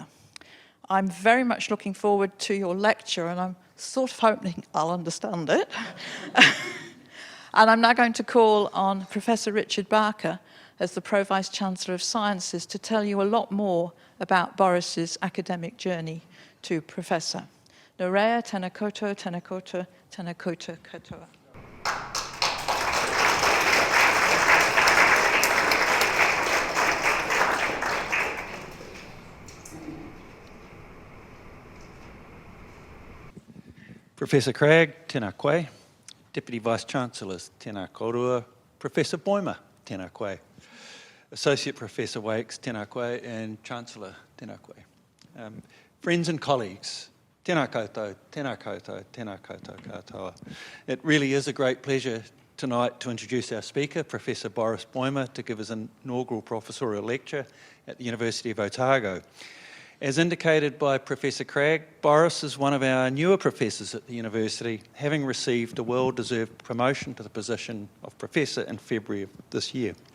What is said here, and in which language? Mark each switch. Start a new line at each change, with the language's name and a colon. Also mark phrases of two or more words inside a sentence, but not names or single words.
English: I'm very much looking forward to your lecture, and I'm sort of hoping I'll understand it. And I'm now going to call on Professor Richard Barker as the Pro-Vice-Chancellor of Sciences to tell you a lot more about Boris's academic journey to Professor.
Māori: Nō rea, tēnā koutou, tēnā koutou, tēnā koutou katoa. Professor Cragg, tēnā koe.
English: Deputy Vice-Chancellors,
Māori: tēnā korua.
English: Professor Baeumer,
Māori: tēnā koe.
English: Associate Professor Wakes,
Māori: tēnā koe.
English: And Chancellor,
Māori: tēnā koe.
English: Friends and colleagues,
Māori: tēnā koutou, tēnā koutou, tēnā koutou katoa.
English: It really is a great pleasure tonight to introduce our speaker, Professor Boris Baeumer, to give his inaugural professorial lecture at the University of Otago. As indicated by Professor Cragg, Boris is one of our newer professors at the university, having received a well-deserved promotion to the position of professor in February of this year.